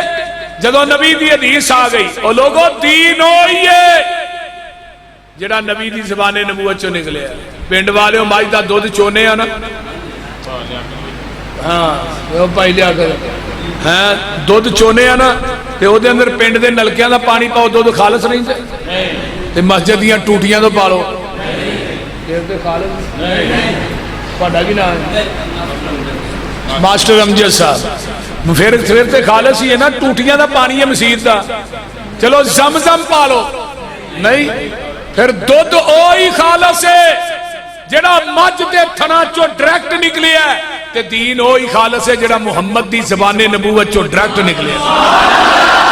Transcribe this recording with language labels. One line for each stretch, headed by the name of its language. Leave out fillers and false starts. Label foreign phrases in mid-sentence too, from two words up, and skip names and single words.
Punjabi: جدو نبی دی حدیث آ گئی او لوگوں دین ہوئی ہے جڑا نبی دی زبان نبوت چوں نکلے ہے۔ پنڈ والے مائی دا دودھ چونے ہیں نا، ہاں وہ پائی لیا کر ہاں دودھ چونے ہیں نا تے او دے اندر پنڈ دے نلکیاں دا پانی پاؤ دودھ خالص نہیں تے مسجد دیاں ٹوٹیاں تو پالو پڑھا بھی نہ ماسٹر امجد صاحب پھر تے خالص ہی ہے نا، ٹوٹیاں دا پانی ہے مسجد دا، چلو زمزم پالو نہیں، پھر دودھ اوہی خالص ہے جڑا مجھ دے تھنا چو ڈائریکٹ نکلی ہے، تے دین اوہی خالص ہے جڑا محمد دی زبان نبوت چو ڈائریکٹ نکلے ہے۔